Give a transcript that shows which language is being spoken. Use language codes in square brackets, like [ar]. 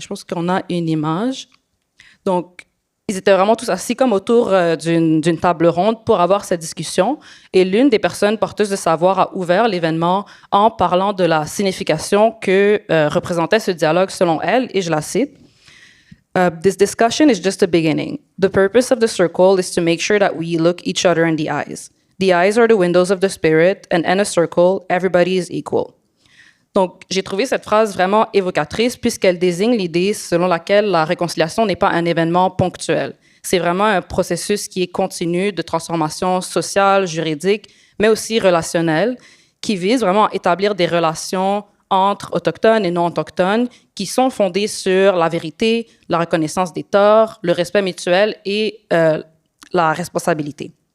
[fr] Je pense qu'on a une image. Donc, ils étaient vraiment tous assis comme autour d'une table ronde pour avoir cette discussion. Et l'une des personnes porteuses de savoir a ouvert l'événement en parlant de la signification que représentait ce dialogue selon elle, et je la cite. [en] This discussion is just a beginning. The purpose of the circle is to make sure that we look each other in the eyes. The eyes are the windows of the spirit, and in a circle, everybody is equal. [fr] Donc, j'ai trouvé cette phrase vraiment évocatrice puisqu'elle désigne l'idée selon laquelle la réconciliation n'est pas un événement ponctuel. C'est vraiment un processus qui est continu de transformation sociale, juridique, mais aussi relationnelle, qui vise vraiment à établir des relations entre autochtones et non autochtones qui sont fondées sur la vérité, la reconnaissance des torts, le respect mutuel et la responsabilité.